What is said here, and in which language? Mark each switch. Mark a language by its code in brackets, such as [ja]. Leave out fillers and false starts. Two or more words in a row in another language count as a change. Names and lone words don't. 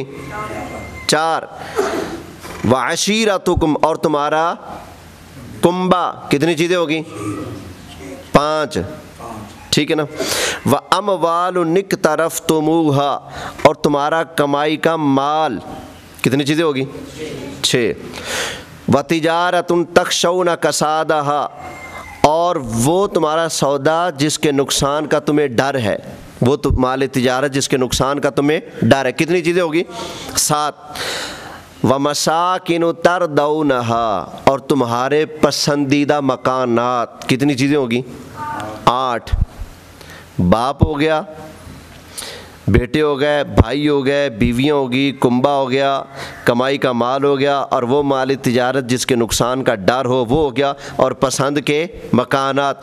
[ur] 4، وعشیرتکم اور تمہارا کنبہ، کتنی چیزیں ہوگی؟ 5، ٹھیک ہے نا؟ [ar] واموال اقترفتموها [ur] اور تمہارا کمائی کا مال، کتنی چیزیں ہوگی؟ 6، [ar] وتجارت تخشون کسادہا [ur] اور وہ تمہارا سودا جس کے نقصان کا تمہیں ڈر ہے، وہ مال تجارت جس کے نقصان کا تمہیں ڈر ہے، کتنی چیزیں ہوگی؟ 7، [ar] وَمَسَاكِنُ تَرْضَوْنَهَا [ur] اور تمہارے پسندیدہ مکانات، کتنی چیزیں ہوگی؟ 8، باپ ہو گیا، بیٹے ہو گئے، بھائی ہو گئے، بیویاں ہوگی، کنبہ ہو گیا، کمائی کا مال ہو گیا، اور وہ مال تجارت جس کے نقصان کا ڈر ہو وہ ہو گیا، اور پسند کے مکانات۔